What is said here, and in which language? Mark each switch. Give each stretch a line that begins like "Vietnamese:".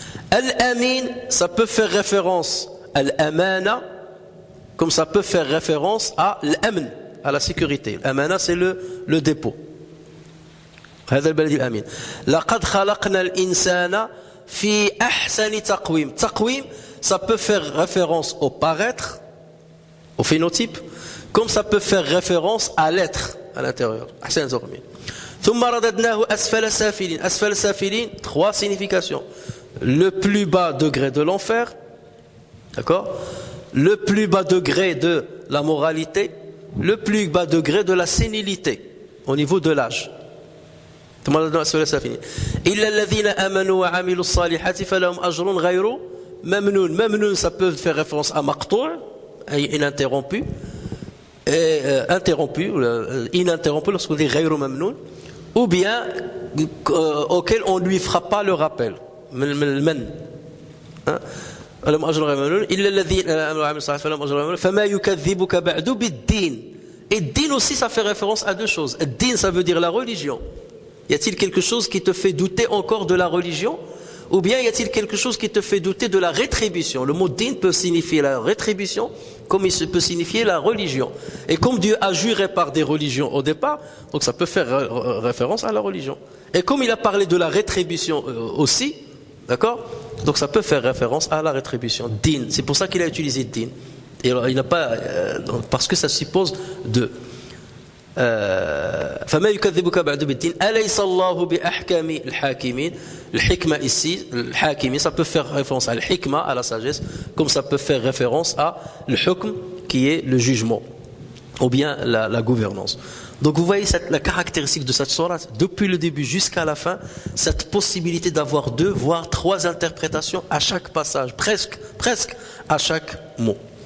French: Al-Amin, ça peut faire référence à l'Amana, comme ça peut faire référence à l'Amn, à la sécurité. L'Amana, c'est le dépôt.
Arabic: هذا البلد الأمين. لقد خلقنا الإنسان في أحسن تقويم.
French: تقويم, ça peut faire référence au paraître, au phénotype, comme ça peut faire référence à l'être à l'intérieur.
Arabic: أحسن تقويم. ثم رددناه أسفل سافلين. أسفل سافلين,
French: 3 significations. Le plus bas degré de l'enfer, d'accord? Le plus bas degré de la moralité, le plus bas degré de la sénilité au niveau de l'âge.
Arabic: إلا الذين آمنوا وعملوا الصالحات فلهم أجر غير ممنون.
French: Mamnoun, ça peut faire référence à maqtou', ininterrompu, ininterrompu lorsqu'on dit
Arabic: غير ممنون,
French: ou bien auquel on ne lui fera pas le rappel.
Arabic: من لهم أجر غير ممنون إلا الذين آمنوا وعملوا الصالحات فلهم أجر غير ممنون فما يكذبك بعد بالدين.
French: Et din aussi, ça fait référence à 2 choses. Din, ça veut dire la religion. Y a-t-il quelque chose qui te fait douter encore de la religion? Ou bien y a-t-il quelque chose qui te fait douter de la rétribution? Le mot din peut signifier la rétribution, comme il peut signifier la religion. Et comme Dieu a juré par des religions au départ, donc ça peut faire référence à la religion. Et comme il a parlé de la rétribution aussi, d'accord? Donc ça peut faire référence à la rétribution. Din, c'est pour ça qu'il a utilisé din. Et alors, il n'a pas, parce que ça suppose de.
Arabic: فما يكذبك بعد بالدين أليس الله بأحكام الحاكمين.
French: الحكمة ici, الحاكمين, ça peut faire référence à l'hikma, à la sagesse, comme ça peut faire référence à le hukm, qui est le jugement, ou bien la gouvernance. Donc vous voyez la caractéristique de cette sourate, depuis le début jusqu'à la fin, cette possibilité d'avoir 2 voire 3 interprétations à chaque passage, presque à chaque mot.